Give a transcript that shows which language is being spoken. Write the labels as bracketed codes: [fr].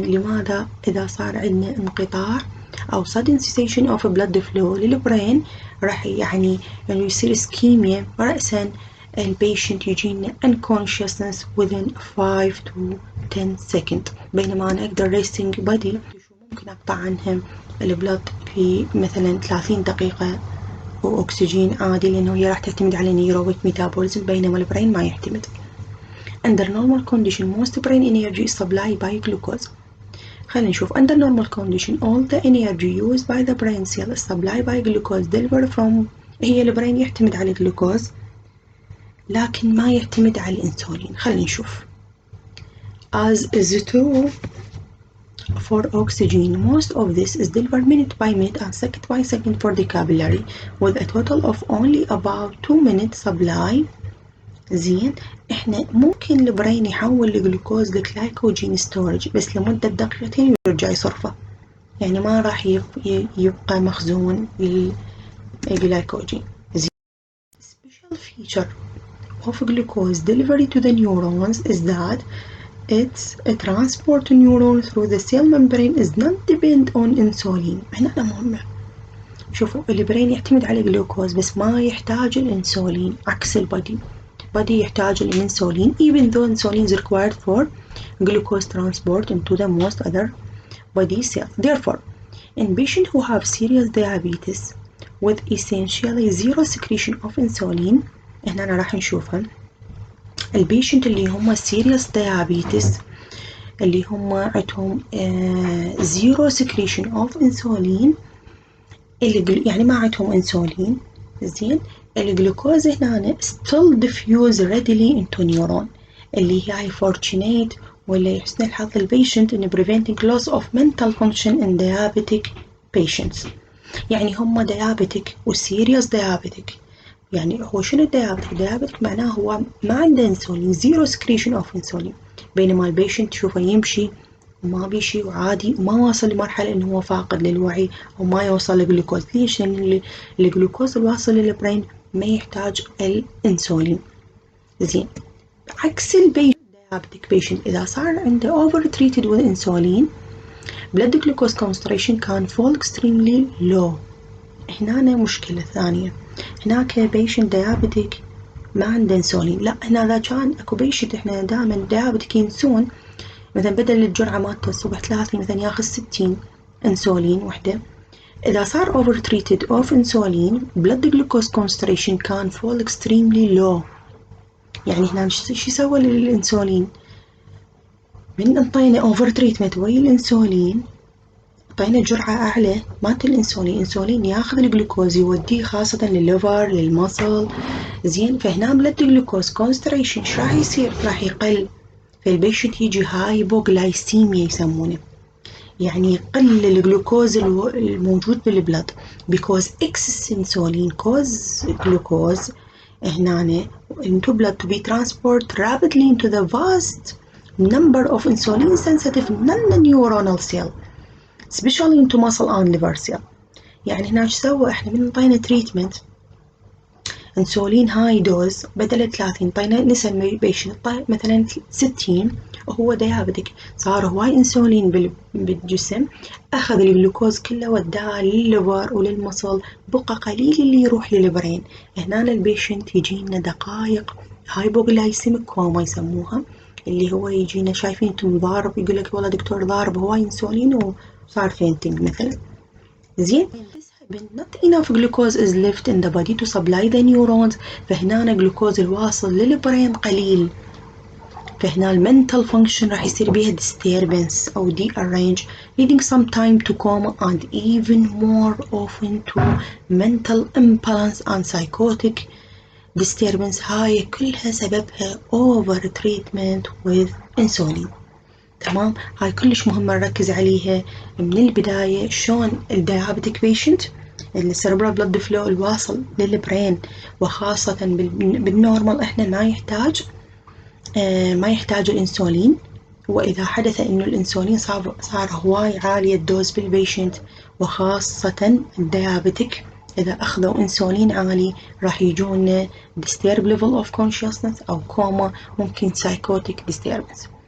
[ar] لماذا إذا صار عندنا انقطاع أو [en] sudden cessation of blood flow [ar] للبرين راح يعني يصير اسكيميا رأسا البيشنت يجينا [en] unconsciousness within 5 to 10 seconds. [ar] بينما أنا أقدر [en] resting body [ar] ممكن أقطع عنهم البلد في مثلا 30 دقيقة وأكسجين عادي، لأنه هي راح تعتمد على نيروبيك ميتابوليزم بينما البرين ما يعتمد. [en] Under normal condition most brain energy is supplied by glucose. [ar] خلينا نشوف [en] under normal condition all the energy used by the brain cell is supplied by glucose delivered from. [ar] هي البرين يعتمد على الجلوكوز لكن ما يعتمد على الانسولين. خلينا نشوف [en] as is true for oxygen most of this is delivered minute by minute and second by second for the capillary with a total of only about 2 minutes supply. [ar] زين احنا ممكن البرين يحول الجلوكوز لجلايكوجين ستورج بس لمدة دقيقتين ويرجع يصرفه، يعني ما راح يبقى مخزون للجلايكوجين. [en] زين special feature of glucose delivery to the neurons is that its transport to neuron through the cell membrane is not depend on insulin. [ar] هنا مهمة. شوفوا البرين يعتمد على الجلوكوز بس ما يحتاج الانسولين عكس البادي. [en] body [ar] يحتاج الانسولين [en] even though insulin is required for glucose transport into the most other body cells. Therefore, in patients who have serious diabetes with essentially zero secretion of insulin [ar] هنا راح نشوفها البيشنت اللي هم [en] serious diabetes [ar] اللي هم عندهم [en] zero secretion of insulin [ar] يعني ما عندهم انسولين. زين الجلوكوز هنا [en] still diffuse readily into neuron [ar] اللي هي [en] fortunate [ar] ولا يحسن الحظ البيشنت [en] in preventing loss of mental function in diabetic patients. [ar] يعني هم diabetic و serious diabetic. يعني هو شنو diabetic معناه هو ما عنده انسولين [en] zero secretion of insulin [ar] بينما البيشنت تشوفه يمشي وما بيشي وعادي وما واصل لمرحلة انه هو فاقد للوعي وما يوصل للجلوكوز. ليش؟ لأن الجلوكوز الواصل للبرين ما يحتاج الانسولين. زين عكس البيشنت [en] diabetic patient [ar] إذا صار عنده [en] over treated with insulin blood glucose concentration can fall extremely low. [ar] هنا مشكلة ثانية، هناك patient diabetic ما عنده انسولين، لا هنا إذا كان اكو patient احنا دائما diabetic ينسون مثلا بدل الجرعة مالته الصبح 30 مثلا ياخذ 60 انسولين وحدة. إذا صار [en] over treated of insulin blood glucose concentration can fall extremely low. [ar] يعني هنا شو يسوي للإنسولين؟ من انطينا over treatment ويا الإنسولين اعطينا جرعة أعلى مالت الإنسولين ياخذ الجلوكوز يوديه خاصة للليفر للمصل زين. فهنا [en] blood glucose concentration [ar] ايش راح يصير؟ راح يقل، فالبيشنت يجي هايبوغلايسيميا يسمونه، يعني يقل الجلوكوز الموجود بالبلد [en] because excess insulin cause glucose [ar] هنا [en] into blood to be transported rapidly into the vast number of insulin sensitive non-neuronal cell especially into muscle and liver cell. [ar] يعني هنا ايش سوى؟ احنا من انطينا تريتمنت انسولين هاي دوز بدل 30 انطينا نسى بيشنت مثلا 60 وهو ديابتك، صار هواي انسولين بالجسم، اخذ الجلوكوز كله وداه للليفر وللمصل، بقى قليل اللي يروح للبرين. هنا البيشنت يجينا دقائق هايبوغلايسيميك كوما يسموها، اللي هو يجينا شايفين انتم ضارب، يقول لك والله دكتور ضارب هواي انسولين وصار فينتنج مثلا. [en] زين not enough glucose is left in the body to supply the neurons. [ar] فهنا الجلوكوز الواصل للبرين قليل، فهنا [en] mental function [ar] راح يصير بيها [en] disturbance أو dearrange leading sometime to coma and even more often to mental imbalance and psychotic disturbance. [ar] هاي كلها سببها [en] over treatment with insulin. [ar] تمام، هاي كلش مهمة نركز عليها من البداية، شلون الديابيتك بيشنت السيربرال بلد فلو الواصل للبرين وخاصة بالنورمال احنا ما يحتاج الانسولين، واذا حدث انه الانسولين صار هواي عالية الدوز بالبيشنت وخاصة الديابيتك اذا اخذوا انسولين عالي راح يجون [en] disturb level of consciousness [ar] او كوما، ممكن [en] psychotic disturbance.